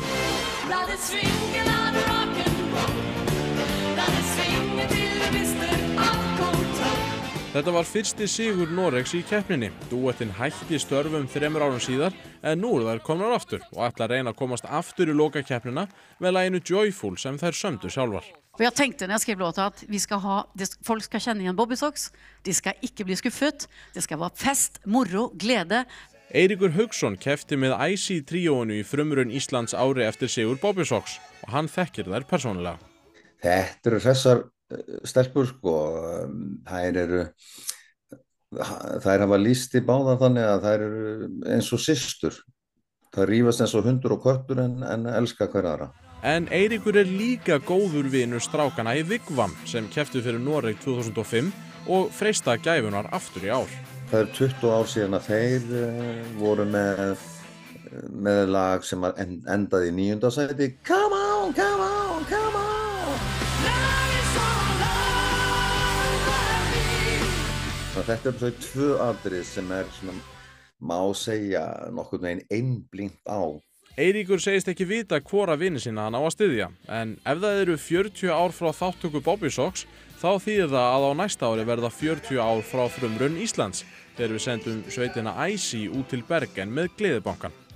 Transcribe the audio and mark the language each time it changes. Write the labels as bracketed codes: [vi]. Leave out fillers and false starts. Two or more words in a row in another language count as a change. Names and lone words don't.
[is] Þetta var fyrsti sigur Noregs í keppninni. Dúettinn hætti störfum 3 árum síðar en nú eru þær komnar aftur og ætla að reyna að komast aftur í lokakeppnina með laginu Joyful sem þær sömdu sjálfar. [sv] Jag tänkte när jag skrev låten att folk ska känna igen Bobbysocks. [no] Det ska inte bli skuffet. Det ska vara fest, morro, glädje. [is] Eiríkur Hauksson keppti með IC-tríóinu í frumraun Íslands ári eftir sigur Bobbysocks og hann þekkir þær persónulega. Þetta eru þessar stelpur þær hafa lýst í báðar þannig að þær eru eins og systur. Það rífast eins og hundur og köttur en elska hver aðra. En Eiríkur er líka góður vinur strákana í Vigvam sem kepptu fyrir Noreg 2005 og freista gæfunar aftur í ár. Það er 20 ár síðan að þeir voru með lag sem endaði í 9. sæti. [en] Come on, come on, come on! [is] Þetta eru þau 2 atriði sem má segja nokkurn veginn einblínt á. Eiríkur segist ekki vita hvora vini sína hann á að styðja, en ef það eru 40 ár frá þáttöku Bobbysocks, þá þýðir það að á næsta ári verða 40 ár frá frumraun Íslands, þegar við sendum sveitina Æsi út til Bergen með Gleðibankann.